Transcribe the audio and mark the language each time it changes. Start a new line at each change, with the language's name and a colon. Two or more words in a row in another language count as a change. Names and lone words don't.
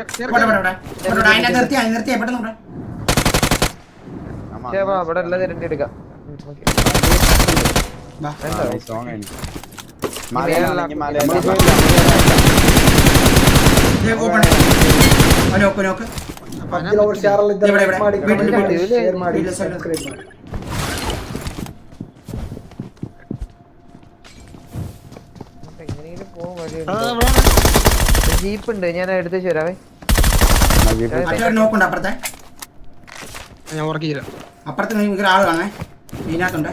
Malayalam: അതിനെ നിർത്തിയാ പെട്ടെന്ന് അവിടെ ഉള്ളത് രണ്ടി എടുക്കാം സോങ് എനിക്ക് മലയാണെങ്കിൽ മലയാളം നോക്ക് നോക്ക്
Kannada: PUBG ಲವರ್ ಯಾರೆಲ್ಲ ಇದ್ದಾರೆ ಲೈಕ್ ಮಾಡಿ ಕಮೆಂಟ್ ಮಾಡಿ ಶೇರ್ ಮಾಡಿ ಸಬ್ಸ್ಕ್ರೈಬ್ ಮಾಡಿ
Malayalam: എങ്ങനെയെങ്കിലും പോകാൻ വഴിയുണ്ട് ജീപ്പ് ഉണ്ട് ഞാൻ എടുത്തു തരാവേ നോക്കുണ്ട് അപ്പുറത്തെ ഞാൻ ഉറക്കില്ല. അപ്പുറത്ത് നിങ്ങൾക്ക് ആള് കാണേ ഇതിനകത്തുണ്ട്